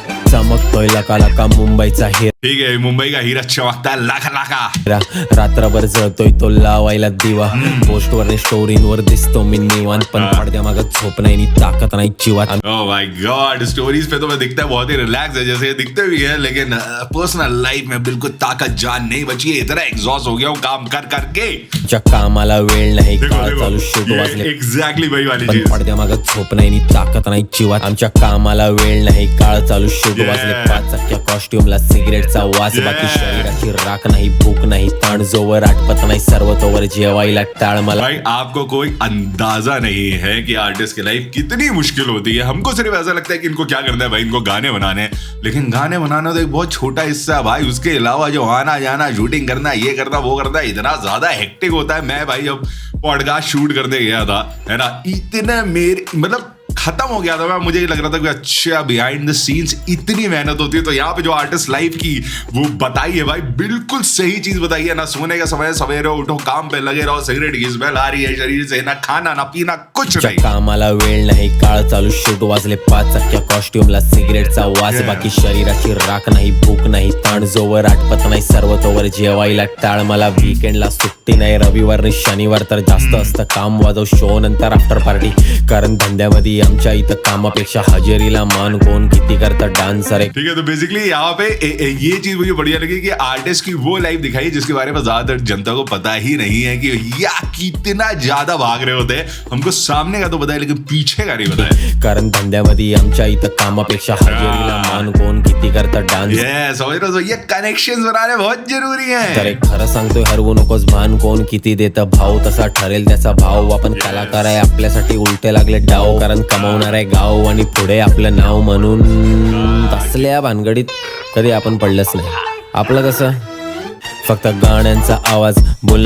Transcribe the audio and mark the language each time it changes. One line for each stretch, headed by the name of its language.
Marathi: चमकतोय लका लका मुंबईचा हिरा,
Hindi: ठीक है, मुंबई का हीरा चमकता है लाखा लाखा,
Marathi: रात्रभर जळतोय तो लावायला दिवा, पोस्टवर स्टोरींवर दिसतो मी निवांत, पण पडद्यामागं झोप नाही नी ताकद नाही जीवात।
Hindi: ओह माय गॉड, स्टोरीज पे तो मैं दिखता है बहुत ही रिलैक्स है, जैसे दिखते भी है, लेकिन पर्सनल लाइफ में बिल्कुल ताकत जान नहीं बची है। इतना एग्जॉस्ट हो गया हूँ काम कर करके,
Marathi: कामाला वेळ नाही, काळ चालू शुद्ध वाजले।
Hindi: एग्जैक्टली वही वाली
Marathi: चीज, पडद्यामागं झोप नाही नी ताकद नाही जीवात, आमच्या कामाला वेळ नाही, काळ चालू शुद्ध वाजले। 5 चक्क्या कॉस्ट्युमला सिगरेटचा वास, बाकी शरीराची राख नाही, भूक नाही, ताण जोवर आटपत नाही, सर्व तोवर जेवायला टाळ मला।
Hindi: भाई आपको कोई अंदाजा नहीं है कि आर्टिस्ट की लाइफ कितनी मुश्किल होती है। हमको सिर्फ ऐसा लगता है कि इनको क्या करना है भाई, इनको गाने बनाने हैं, लेकिन गाने बनाना तो एक बहुत छोटा हिस्सा है भाई। उसके अलावा जो आना जाना, शूटिंग करना, ये करना वो करना, इतना ज्यादा हेक्टिक होता है। मैं भाई जब पॉडकास्ट शूट करने गया था, है ना, इतने मेरे मतलब खत्म हो गया था। मुझे लग रहा था कि अच्छा बिहाइंड द सीन्स इतनी मेहनत होती है। तो यहाँ पे जो आर्टिस्ट लाइफ की वो बताई है भाई, बिल्कुल सही चीज बताई है। ना सोने का समय, सवेरे उठो काम पे लगे रहो, सिगरेट की स्मेल आ रही है शरीर से, ना खाना ना पीना कुछ नहीं,
Marathi: कामाला वेळ नाही, काळ चालू शुद्ध वाजले। 5 चक्क्या कॉस्ट्युमला सिगरेटचा वास, बाकी शरीराची राख नाही, भूक नाही, ताण जोवर आटपत नाही, सर्व तोवर जेवायला टाळ मला। वीकेंडला सुट्टी नाही, रविवार आणि शनिवार तर जास्त असतं काम, वाजव शो नंतर आफ्टर पार्टी, कारण धंद्यामध्ये आमच्या इथं कामापेक्षा हजेरीला मान, कोण किती करता डान्सर है।
Hindi: ठीक है, तो बेसिकली यहाँ पे ये चीज मुझे बढ़िया लगी कि आर्टिस्ट की वो लाइफ दिखाई जिसके बारे में ज्यादातर जनता को पता ही नहीं है कि या कितना ज्यादा भाग रहे होते हैं। हमको सामने का तो पता है लेकिन पीछे का नहीं पता है,
Marathi: कारण धंद्यामध्ये आमच्या इथं कामापेक्षा हजेरीला मान, कोण किती करता डान्स।
Hindi: समझ रहे हो, ये कनेक्शंस बनाने बहुत जरूरी है।
Marathi: तर खरं सांगतोय, हरवू नकोस भान, कोण किती देतं भाव, तसा ठरेल त्याचा भाव। आपण कलाकार आहे, आपल्यासाठी उलटे लागले डाव, कारण कमावणार आहे गाव आणि पुढे आपलं नाव म्हणून। तसल्या भानगडीत कधी आपण पडलंच नाही। आपलं कसं फक्त गाण्यांचा आवाज बोल।